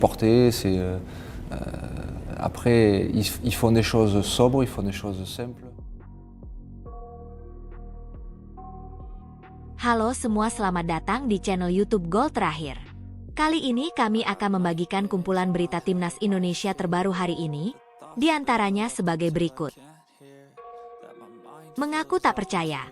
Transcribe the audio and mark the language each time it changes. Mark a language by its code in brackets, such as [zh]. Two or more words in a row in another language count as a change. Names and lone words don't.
[fr] Porter, c'est après ils font des choses sobres, ils font des choses simples. [id] Halo semua, selamat datang di channel YouTube Gol Terakhir. Kali ini kami akan membagikan kumpulan berita timnas Indonesia terbaru hari ini, di antaranya sebagai berikut. Mengaku tak percaya.